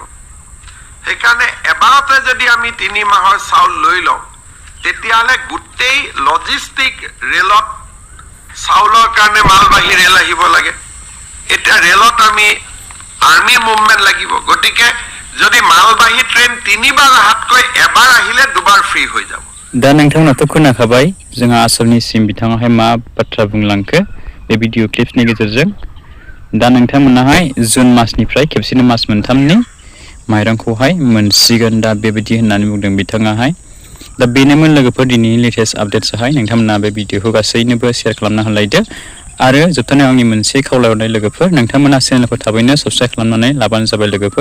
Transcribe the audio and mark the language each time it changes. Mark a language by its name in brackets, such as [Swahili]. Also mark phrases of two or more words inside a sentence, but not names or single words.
[Assamese] সেইকাৰণে এবাৰতে যদি আমি 3 মাহৰ চাউল লৈ লওঁ তেতিয়াহ'লে গোটেই লজিষ্টিক ৰেলত চাউলৰ কাৰণে মালবাহী ৰেল আহিব লাগে। এতিয়া ৰেলত আমি [English] army movement [Assamese] লাগিব গতিকে যদি মালবাহী ট্ৰেইন 3 বাৰ আহাতকৈ এবাৰ আহিলে 2 বাৰ ফ্ৰী হৈ যাব। [Bodo] दा नोंथांमोनाथ' खोनाखाबाय जोंहा आसामनि सिएम बिथाङाहाय मा बाथ्रा बुंलांखो बे [English] video clips [Bodo] गेजेरजों। दा नोंथांमोनाहाय जुन मासनिफ्राय खेबसेनो मास मोनथामनि माइरंखौहाय मोनसिगोन दा बेबायदि होननानै बुंदों बिथाङाहाय। दा बेनोमोन लोगोफोर दिनैनि [English] latest updates [Bodo] नोंथांमोना बे भिडिअखौ गासैनोबो शेयार खालामना होलायदो आरो जोबथारनायाव आंनि मोनसे खावलायहरनाय लोगोफोर नोंथांमोना चेनेलखौ थाबैनो साबस्क्राइब खालामनानै लाबानो जाबाय लोगोफोर।